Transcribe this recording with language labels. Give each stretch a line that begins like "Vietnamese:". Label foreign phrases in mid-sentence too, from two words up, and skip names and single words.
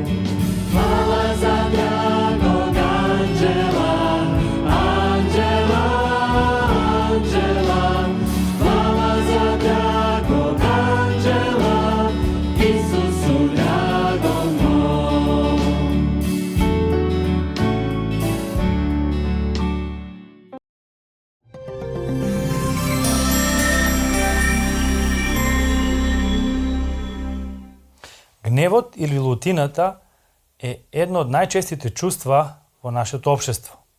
Croatian: Hvala za dragog anđela, anđela, anđela. Hvala za dragog anđela, Isusu dragom moj.
Macedonian: Гневот или лутината е едно од најчестите чувства во нашето општество.